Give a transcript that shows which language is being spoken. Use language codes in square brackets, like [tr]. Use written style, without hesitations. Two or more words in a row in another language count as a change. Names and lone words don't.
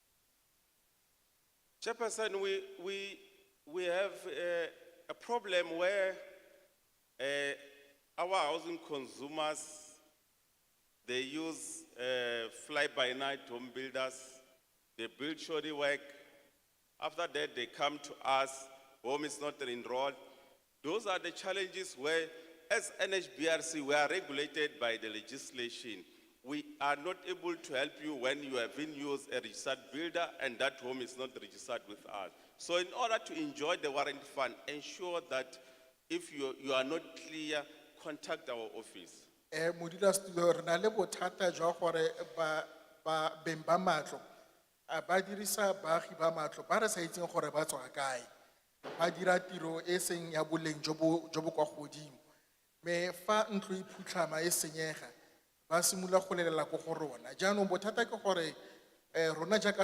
[en] Chairperson, we have a problem where our housing consumers, they use fly-by-night home builders, they build shoddy work. After that, they come to us, home is not enrolled. Those are the challenges where, as NHBRC, we are regulated by the legislation. We are not able to help you when you have in use a registered builder and that home is not registered with us. So in order to enjoy the warranty fund, ensure that if you are not clear, contact our office. [tn] Modula studio re na le bothata jwa gore ba beng ba matlo ba dirisa baagi ba matlo ba re sa itseng gore ba tswa kae ba dira tiro e seng ya boleng jo bo kwa godimo me fa ntlo e phutlhama e senyega ba simolola go lelela go go rona jaanong bothata ke gore rona jaaka